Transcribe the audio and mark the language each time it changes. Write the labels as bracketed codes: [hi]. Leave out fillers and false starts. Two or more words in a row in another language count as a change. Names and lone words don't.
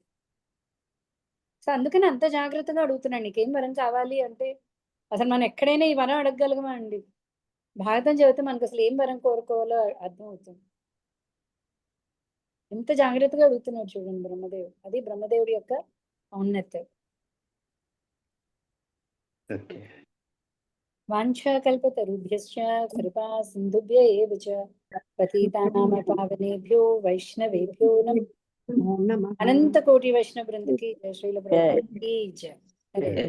[te] సో అందుకని అంత జాగ్రత్తగా అడుగుతున్నాను, నీకేం వరం కావాలి అంటే అసలు మనం ఎక్కడైనా ఈ వరం అడగగలమా అండి? భారతం చదివితే మనకు అసలు ఏం వరం కోరుకోవాలో అర్థం అవుతుంది. ఎంత జాగ్రత్తగా అడుగుతున్నాడు చూడండి బ్రహ్మదేవుడు. అది బ్రహ్మదేవుడి యొక్క ఔన్నత్యం. ఓకే. [sa] వాంఛాకల్పతరుభ్యశ్చ కృపా సింధుభ్య ఏవ చ పతితానాం పావనేభ్యో వైష్ణవేభ్యో నమః. [te] అనంత కోటి వైష్ణవ బృందకి జయ శ్రీల ప్రభుపాదకి జయ. హరే